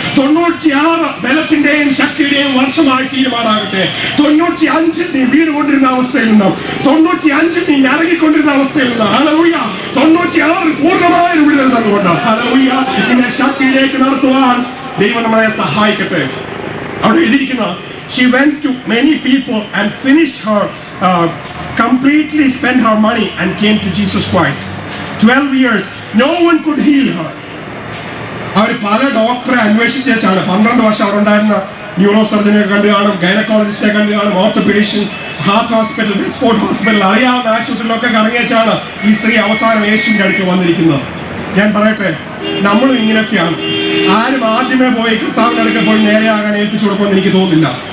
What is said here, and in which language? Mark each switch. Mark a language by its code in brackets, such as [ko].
[ml] 96 ബലത്തിന്റെയും ശക്തിയുടെയും വർഷമായി തീരുമാനാകട്ടെ. 95 നീ വീടുകൊണ്ടിരുന്ന അവസ്ഥയിൽ നിന്നും 95 നീ ഞരങ്ങിക്കൊണ്ടിരുന്ന അവസ്ഥയിൽ നിന്ന് ഹല്ലേലൂയ 96 പൂർണ്ണമായ വിടുതൽ തന്നുകൊണ്ട് ഹല്ലേലൂയ നിന്നെ ശക്തിയിലേക്ക് നടത്തുവാൻ ദൈവം നമ്മളെ സഹായിക്കട്ടെ. അവിടെ എഴുതിയിരിക്കുന്ന [en] she went to many people and finished her completely spent her money and came to Jesus Christ. 12 years no one could heal her. [ml] അവർ പല ഡോക്ടറെ അന്വേഷിച്ചാണ്. 12 വർഷം അവിടെ ഉണ്ടായിരുന്ന ന്യൂറോ സർജനെ കണ്ടു കാണും, ഗൈനക്കോളജിസ്റ്റിനെ കണ്ടു കാണും, ഓർത്തോപീഡിഷ്യൻ, ഹാർട്ട് ഹോസ്പിറ്റൽ, വെസ്റ്റ്ഫോർഡ് ഹോസ്പിറ്റൽ, അറിയാവുന്ന ആശുപത്രിയിലൊക്കെ കറങ്ങിച്ചാണ് ഈ സ്ത്രീ അവസാനം യേശുവിന്റെ അടുത്ത് വന്നിരിക്കുന്നത്. ഞാൻ പറയട്ടെ, നമ്മളും ഇങ്ങനെയൊക്കെയാണ്. ആരും ആദ്യമേ പോയി കർത്താവിന്റെ അടുത്ത് പോയി നേരെയാകാൻ ഏൽപ്പിച്ചു കൊടുക്കുമെന്ന് എനിക്ക് തോന്നുന്നില്ല.